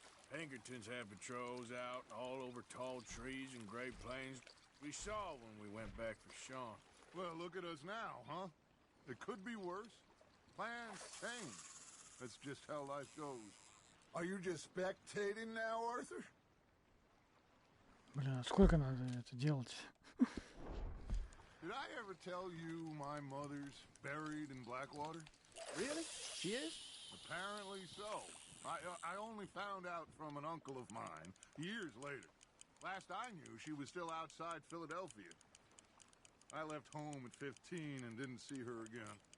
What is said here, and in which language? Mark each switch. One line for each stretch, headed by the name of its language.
English: Pinkertons have patrols out all over tall trees and Great Plains. We saw when we went back for Sean. Well, look at us now, huh? It could be worse. Plans change. That's just how life goes. Are you just spectating now, Arthur?
Russian: Бля, сколько надо это делать?
English: Did I ever tell you my mother's buried in Blackwater? Really? She is? Apparently so. I only found out from an uncle of mine years later. Last I knew, she was still outside Philadelphia. I left home at 15 and didn't see her again.